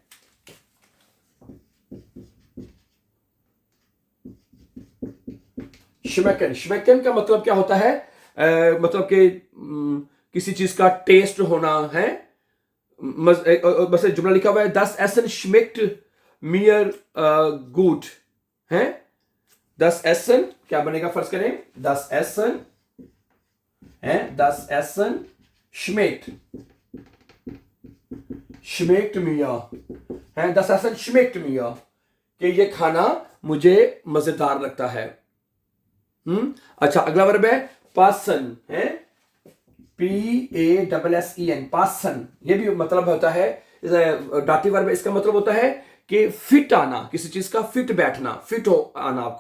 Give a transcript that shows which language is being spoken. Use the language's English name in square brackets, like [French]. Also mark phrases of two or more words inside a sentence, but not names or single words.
[German] schmecken, schmecken [Urdu] کا مطلب کیا ہوتا ہے? مطلب کہ کسی چیز کا ٹیسٹ ہونا ہے. بس جملہ لکھا ہوا ہے, [German] Das Essen schmeckt mir gut [Urdu] है। [German] Das Essen [Urdu] کیا بنے گا؟ فرض کریں, [German] Das Essen [Urdu] है। [German] Das Essen schmeckt mir है। Das Essen schmeckt mir, [Urdu] کہ یہ کھانا مجھے مزیدار لگتا ہے. اچھا، اگلا ورب ہے پاسن ہے. [German] PASSEN, पासन। [Urdu] یہ بھی مطلب ہوتا ہے, [English] dative verb. [Urdu] اس کا مطلب ہوتا ہے کہ فٹ آنا، کسی چیز کا فٹ بیٹھنا، فٹ ہو آنا آپ کو.